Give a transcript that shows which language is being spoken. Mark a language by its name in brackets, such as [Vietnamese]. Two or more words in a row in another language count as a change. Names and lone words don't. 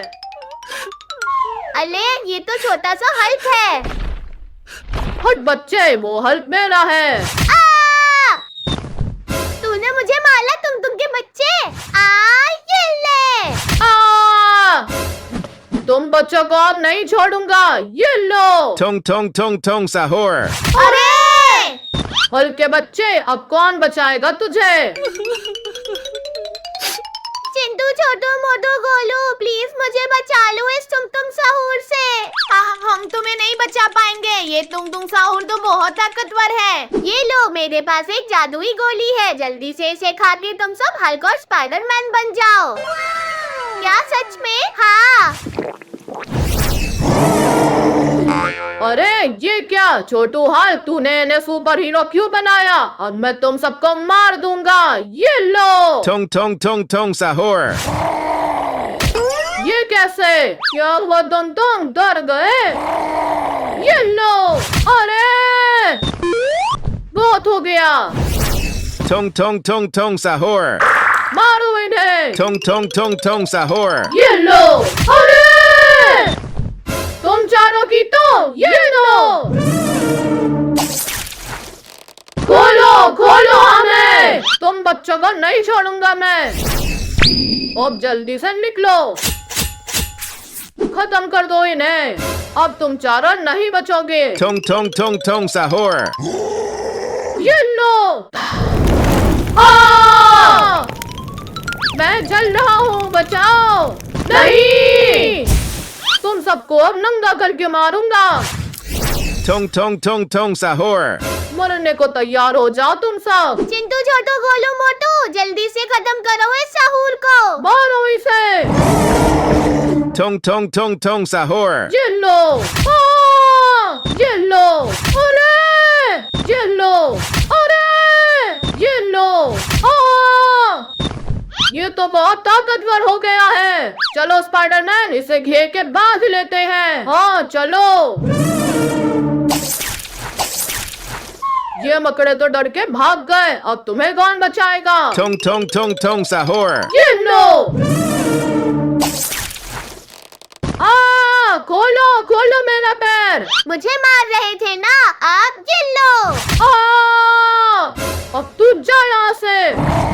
[Hindi] अरे ये तो छोटा सा हल्क है। हट बच्चे, वो हल्क मेरा है। तूने मुझे मारा तुम के बच्चे। ये ले। तुम बच्चों को अब नहीं छोड़ूंगा, ये लो। Tong tong tong tong sahur. अरे हल्क के बच्चे, अब कौन बचाएगा तुझे? चिंटू, छोटू, मोटू, गोलू, प्लीज मुझे बचा लो इस तुम साहूर से। हम तुम्हें नहीं बचा पाएंगे, ये तुम साहूर तो बहुत ताकतवर है। ये लो, मेरे पास एक जादुई गोली है, जल्दी से इसे खा के तुम सब हल्क और स्पाइडरमैन बन जाओ। क्या सच में? हाँ। अरे ये क्या छोटू हल्क, तूने इन्हें सुपर हीरो क्यों बनाया? अब मैं तुम सबको मार दूंगा, ये लो। Tong tong tong tong sahur. ये कैसे? क्या हुआ? तुम डर गए? ये लो। अरे बहुत हो गया। Tong tong tong tong sahur. मारो इन्हें। Tong tong tong tong sahur. ये लो। अरे तुम चारों की तो ये लो। खोलो खोलो हमें, तुम बच्चों को नहीं छोड़ूंगा मैं। अब जल्दी से निकलो, खत्म कर दो इन्हें। अब तुम चारों नहीं बचोगे। Tong tong tong tong sahur. ये लो। मैं जल रहा हूँ, बचाओ। नहीं, तुम सबको अब नंगा करके मारूंगा। Tong tong tong tong sahur. मरने को तैयार हो जाओ तुम सब। चिंटू, छोटू, गोलू, मोटू, जल्दी से खत्म करो इस साहूर को। मारो इसे। Tong tong tong tong sahur. ये लो। ये लो। अरे ये लो। अरे ये लो। ये तो बहुत ताकतवर हो गया है। चलो स्पाइडरमैन, इसे घेर के बांध लेते हैं। हाँ चलो। ये मकड़े तो डर के भाग गए, अब तुम्हें कौन बचाएगा? Tong tong tong tong sahur. ये लो। खोलो खोलो मेरा पैर। मुझे मार रहे थे ना, आप ये लो। अब तू जा यहाँ से।